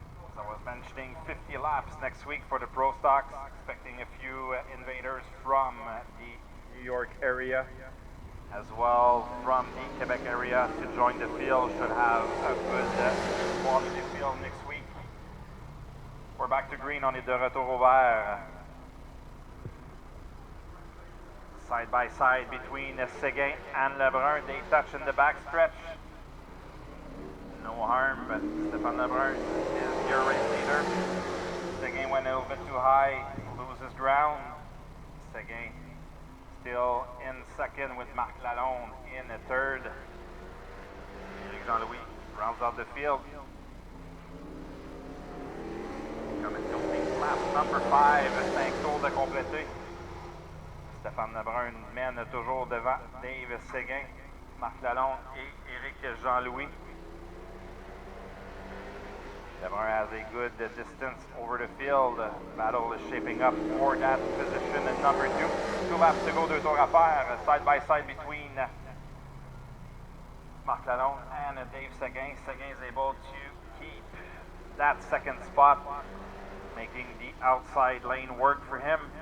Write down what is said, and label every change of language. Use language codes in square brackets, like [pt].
[en] As I was mentioning, 50 laps next week for the Pro Stocks. Expecting a few invaders from the New York area as well from the Quebec area to join the field. Should have a good quality field next week. We're back to green. [fr] On est de retour au vert. [en] Side by side between Séguin and Lebrun. They touch in the backstretch. No harm, but Stéphane Lebrun is your race leader. Séguin went a little bit too high, loses ground. Séguin still in second with Marc Lalonde in the third. Jean-Louis rounds out the field. Comme une complete lap number 5, [fr] 5 tours de compléter. Stéphane Lebrun mène toujours devant Dave Séguin, Marc Lalonde et Éric Jean-Louis. [en] Lebrun has a good distance over the field. Battle is shaping up for that position in number 2. 2 laps to go, [fr] 2 tours à faire. [en] Side by side between Marc Lalonde and Dave Séguin. Séguin is able to keep that second spot, making the outside lane work for him.